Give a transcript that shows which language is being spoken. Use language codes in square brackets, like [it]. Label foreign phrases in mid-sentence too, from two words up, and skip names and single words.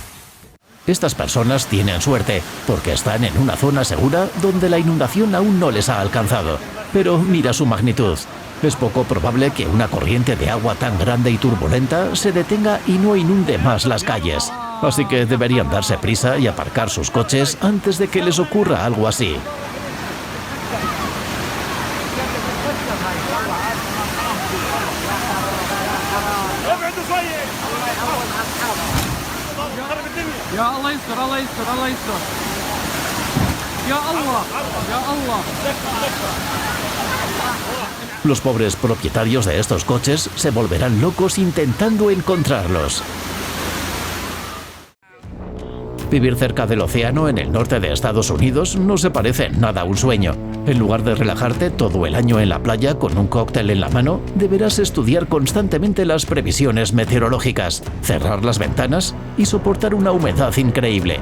[es] Estas personas tienen suerte, porque están en una zona segura donde la inundación aún no les ha alcanzado. Pero mira su magnitud. Es poco probable que una corriente de agua tan grande y turbulenta se detenga y no inunde más las calles. Así que deberían darse prisa y aparcar sus coches antes de que les ocurra algo así. [ar] يا الله يستر الله يستر الله يستر يا الله يا الله. [es] Los pobres propietarios de estos coches se volverán locos intentando encontrarlos. Vivir cerca del océano en el norte de Estados Unidos no se parece en nada a un sueño. En lugar de relajarte todo el año en la playa con un cóctel en la mano, deberás estudiar constantemente las previsiones meteorológicas, cerrar las ventanas y soportar una humedad increíble.